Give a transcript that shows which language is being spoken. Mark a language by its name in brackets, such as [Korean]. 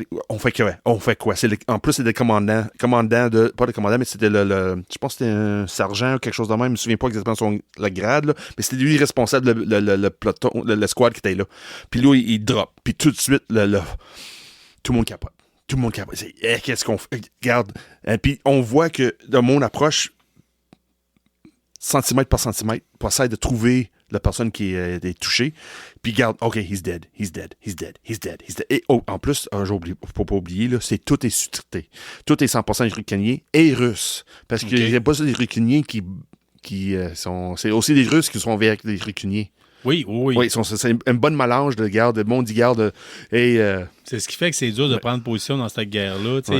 [French] On fait quoi? En plus, c'était le commandant pas le commandant, mais c'était je pense que c'était un sergent ou quelque chose de même. Je me souviens pas exactement le grade, là, mais c'était lui responsable le peloton, le squad qui était là. Puis là, il drop. Puis tout de suite, tout le monde capote. Tout le monde capote. Qu'est-ce qu'on fait? Regarde. Puis on voit que le monde approche centimètre par centimètre pour essayer de trouver la personne qui est touchée. Puis regarde, [English] OK, he's dead, he's dead, he's dead, he's dead, he's dead. [French] Et en plus, faut pas oublier, là, tout est sous-traité. Tout est 100% ukrainien et russe. Parce qu'il n'y a pas des Ukrainiens qui sont... C'est aussi des Russes qui sont avec des Ukrainiens. Oui. Oui, c'est une bonne mélange de garde, de monde garde. C'est ce qui fait que c'est dur de prendre position dans cette guerre-là.